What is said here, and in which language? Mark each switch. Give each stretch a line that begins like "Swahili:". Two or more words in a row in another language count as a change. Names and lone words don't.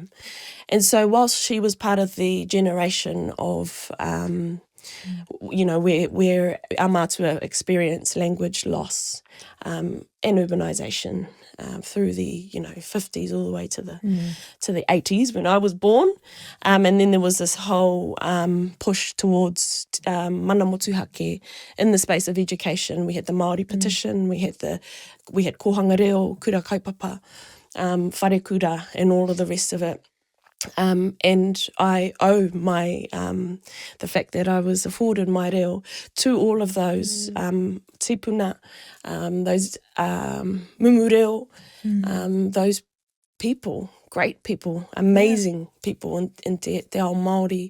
English: And so whilst she was part of the generation of where our mātua experience language loss and urbanisation through the 50s all the way to the 80s when I was born, and then there was this whole push towards
Māori: mana motuhake
English: in the space of education. We had the Maori petition, we had
Māori: Kohanga Reo, kura kaupapa, whare kura,
English: and all of the rest of it. And I owe my the fact that I was afforded my reo to all of those tipuna, those
Māori: mumu reo,
English: those people, great people, amazing people in
Māori: Te Ao Māori.